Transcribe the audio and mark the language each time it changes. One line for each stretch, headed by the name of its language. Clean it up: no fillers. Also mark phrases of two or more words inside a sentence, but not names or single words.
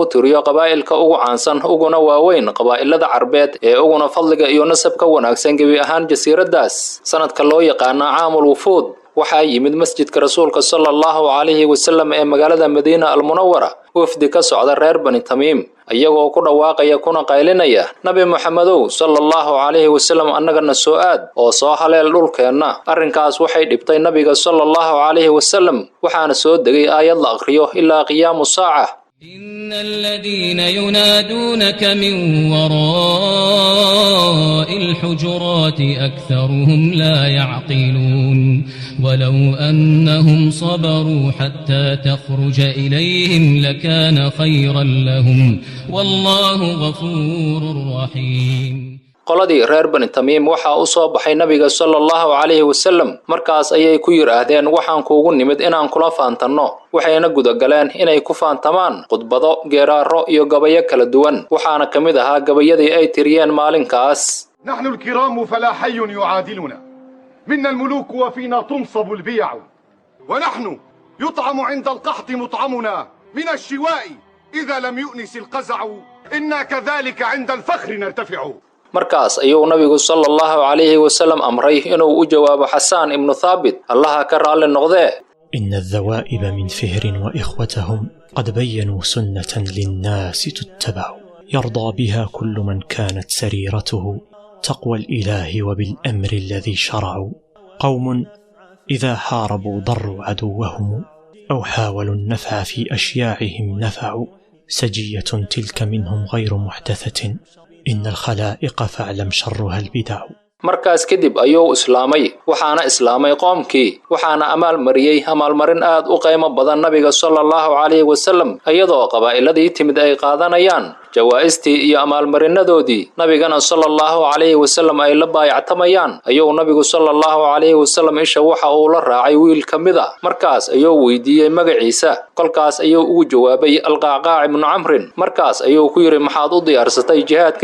Somali: tiriyo qabaa'ilka ugu caansan uguna waaweyn qabaa'ilada Carbeed ee uguna fadliga iyo nasabka wanaagsan gabi ahaan jasiiradaas sanadka loo yaqaan
Arabic: عام الوفود
Somali: waxa yimid masjidka rasuulka
Arabic: صلى الله عليه وسلم
Somali: ee magaalada Madiina al-Munawwara wafdi ka socda reer bani Tamim ayagoo ku dhawaaqaya kuna qaylinaya nabi Muhammadow
Arabic: صلى الله عليه وسلم
Somali: annagana soo aad oo soo haleel dhulkeena arrinkaas waxay dhibtay nabiga
Arabic: صلى الله عليه وسلم
Somali: waxaana soo degay aayad la akhriyo ilaa
Arabic: قيام الساعة إن الذين ينادونك من وراء الحجرات أكثرهم لا يعقلون ولو أنهم صبروا حتى تخرج إليهم لكان خيرا لهم والله غفور رحيم
Somali: qoladii reer bani Tamim waxa uu soo baxay nabiga
Arabic: صلى الله عليه وسلم
Somali: markaas ayay ku yiraahdeen waxaan kuugu nimid inaan kula faantano waxayna gudagaleen inay ku faantamaan khudbado geeraaro iyo gabayo kala duwan waxaana kamid ahaa gabayadii ay tiriyeen maalinkaas
Arabic: نحن الكرام فلا حي يعادلنا منا الملوك وفينا تنصب البيع ونحن يطعم عند القحط مطعمنا من الشواء إذا لم يؤنس القزع إنا كذلك عند الفخر نرتفع
Somali: markaas ayuu nabigu
Arabic: صلى الله عليه وسلم
Somali: amray inuu u jawaabo Hassan ibn Thabit Allah ka raali noqdee
Arabic: إن الذوائب من فهر وإخوتهم قد بينوا سنة للناس تتبع يرضى بها كل من كانت سريرته تقوى الإله وبالأمر الذي شرعوا قوم إذا حاربوا ضروا عدوهم أو حاولوا النفع في أشياعهم نفعوا سجية تلك منهم غير محدثة إن الخلائق فاعلم شرها البدع
Somali: markaas kadib ayuu islaamay waxaana islaamay qoomkii waxaana amal marin aad u qiimo badan nabiga
Arabic: صلى الله عليه وسلم
Somali: ayadoo qabaa'iladii timid ay qaadanayaan jawaaistii iyo amaalmarinadoodii nabigana
Arabic: صلى الله عليه وسلم
Somali: ay la baayactamayaan ayuu nabigu
Arabic: صلى الله عليه وسلم
Somali: isha waxa uu la raacay wiil kamida markaas ayuu weydiiyay magaciisa kolkaas ayuu ugu jawaabay al-qacqaac ibn amr markaas ayuu ku yiri maxaad u diyaarsatay jihaadka